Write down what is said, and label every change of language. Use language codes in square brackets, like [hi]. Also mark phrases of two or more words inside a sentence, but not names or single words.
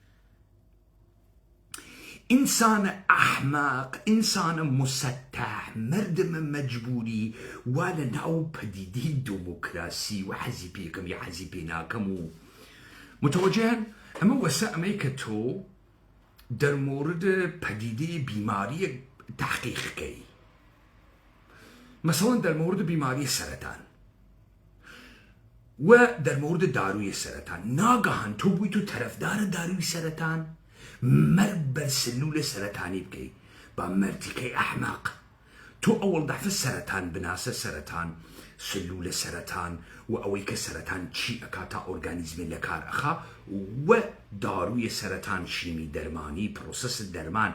[ckb] ئینسانە ئەحماق، ئینسانە مسەتەح، مردمە مەجبوری وا لە ناو پەدیدەی دموکراسی و حەزی پێکەم یا حەزی پێ ناکەم و متوەجهن ئەمە وەسە ئەمەی کە تۆ دەرمورد پەدیدەی بیماریە تحقیقکەی. مثلا دەرمورد بیماری سەرەتان و دەرمورد داروی سەرەتان ناگەهان تۆ بووی تۆ تەرەفدارە داروی سەرەتان مەرگ بەر سلولە سەرەتانی بکەی با مەرتیکەی ئەحماق. تۆ ئەوڵ دەفە سەرەتان بناسە سەرەتان سلولە سەرەتان و ئەوەی کە سەرەتان چی ئەکا تا ئۆرگانیزمێ لە کار ئەخا و داروی سەرەتان شیمی دەرمانی پرۆسەس دەرمان.